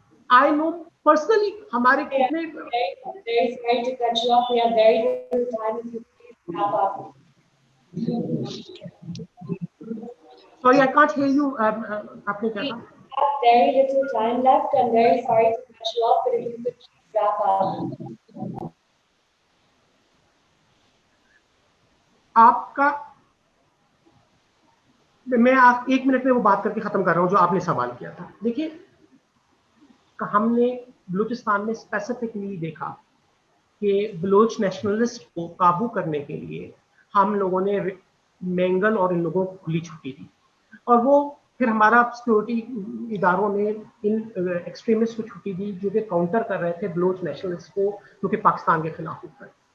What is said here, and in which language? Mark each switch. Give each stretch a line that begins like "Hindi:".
English: I know personally
Urdu: ہمارے کتنے.
English: Very sorry to cut you off. We have very little time. If you please wrap up. Sorry, I can't hear you.
Urdu: آپ نے کیا
English: We
Urdu: کہا؟
English: have very little time left. I'm very sorry to cut you off, but if you could please wrap up.
Urdu: آپ کا, میں 1 minute میں وہ بات کر کے ختم کر رہا ہوں جو آپ نے سوال کیا تھا. دیکھیے ہم نے بلوچستان میں اسپیسیفکلی دیکھا کہ بلوچ نیشنلسٹ کو قابو کرنے کے لیے ہم لوگوں نے مینگل اور ان لوگوں کو کھلی چھٹی دی, اور وہ پھر ہمارا سیکورٹی اداروں نے ان ایکسٹریمسٹ کو چھٹی دی جو کہ کاؤنٹر کر رہے تھے بلوچ نیشنلسٹ کو, جو کہ پاکستان کے خلاف ہو کر.